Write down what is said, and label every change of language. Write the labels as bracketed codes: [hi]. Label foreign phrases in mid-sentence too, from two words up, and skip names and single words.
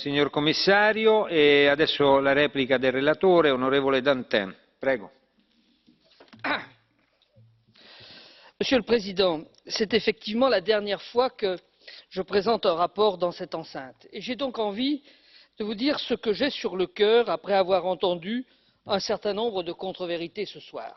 [it] signor commissario, e adesso la replica del relatore, onorevole Dantin. Prego. [fr] Monsieur le Président, c'est effectivement la dernière fois que je présente un rapport dans cette enceinte. Et j'ai donc envie de vous dire ce que j'ai sur le cœur après avoir entendu un certain nombre de contre-vérités ce soir.